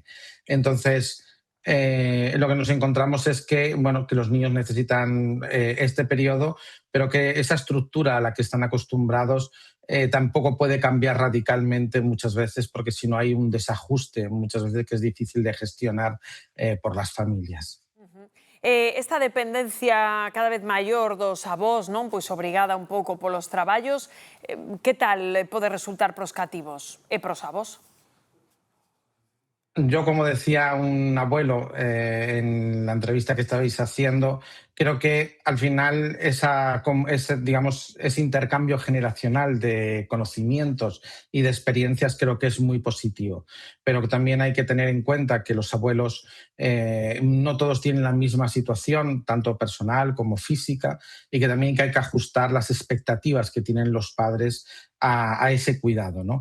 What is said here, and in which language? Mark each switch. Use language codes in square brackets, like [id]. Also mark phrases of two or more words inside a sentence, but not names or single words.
[es] Entonces, lo que nos encontramos es que, bueno, que los niños necesitan este periodo, pero que esa estructura a la que están acostumbrados tampoco puede cambiar radicalmente muchas veces, porque si no hay un desajuste muchas veces que es difícil de gestionar por las familias. [gl] Esta dependencia cada vez maior dos avós, non? Pois obrigada un pouco polos traballos, que tal pode resultar pros cativos e pros avós? [es] Yo, como decía un abuelo en la entrevista que estabais haciendo, creo que al final ese intercambio generacional de conocimientos y de experiencias creo que es muy positivo. Pero que también hay que tener en cuenta que los abuelos no todos tienen la misma situación, tanto personal como física, y que también hay que ajustar las expectativas que tienen los padres a ese cuidado, ¿no?